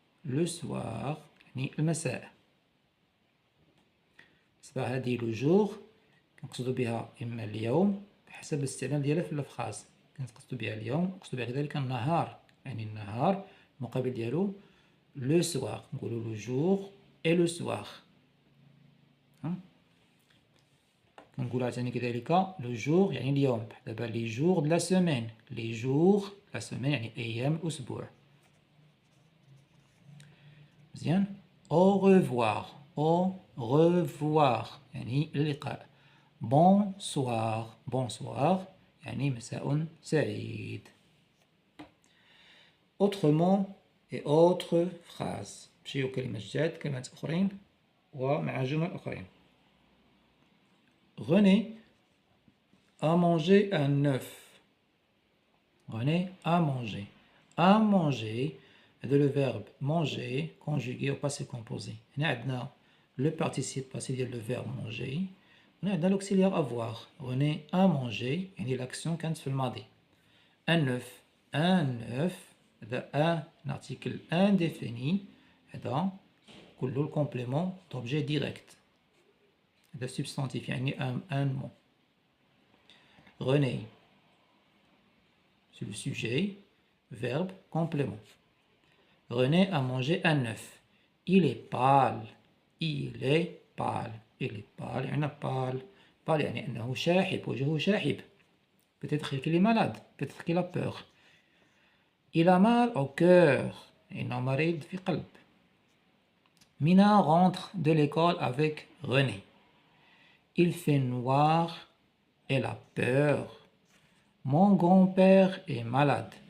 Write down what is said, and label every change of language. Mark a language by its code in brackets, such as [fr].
[fr] le soir [ar] يعني المساء. بالنسبة هذه لو جور كنقصدو بها إما اليوم بحسب الاستعمال ديالها في الفراز. كنقصدو بها اليوم نقصدو بها كذلك النهار يعني النهار المقابل ديالو لو سوار. نقولو لو جور اي لو سوار. كنقولها ثاني كذلك [fr] le jour [ar] يعني اليوم. [fr] دابا les jours de la semaine. les jours de la semaine [ar] يعني أيام الأسبوع. مزيان. [fr] au revoir. au revoir [ar] يعني اللقاء. [fr] bonsoir. bonsoir [ar] يعني مساء سعيد. [fr] autrement et autres phrases. [ar] نمشيو كلمات جداد كلمات أخرين ومع جمل أخرين. [fr] René a mangé un œuf. René a mangé. A manger, c'est le verbe manger conjugué au passé composé. On a le participe passé de le verbe manger. On a l'auxiliaire avoir. René a mangé, et l'action quand fait le madi. Un œuf. Un œuf, un article indéfini, et dans le complément d'objet direct. Le substantif, يعني un mot. René, c'est le sujet, verbe, complément. René a mangé un œuf. Il est pâle. Il est pâle. Il est pâle, يعني pâle. [ar] Pâle يعني أنه شاحب, وجهه شاحب. [fr] Peut-être qu'il est malade. Peut-être qu'il a peur. Il a mal au cœur. [ar] إنه مريض في قلب. [fr] Mina rentre de l'école avec René. Il fait noir. Elle a peur. Mon grand-père est malade.